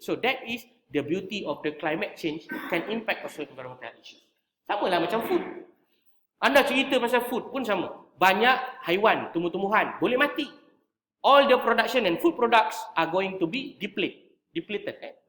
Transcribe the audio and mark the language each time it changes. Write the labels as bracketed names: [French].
[English] So that is the beauty of the climate change can impact also environmental issues. [Malay] Sama lah macam food. Anda cerita pasal food pun sama. Banyak haiwan, tumbuh-tumbuhan boleh mati. [English] All the production and food products are going to be depleted.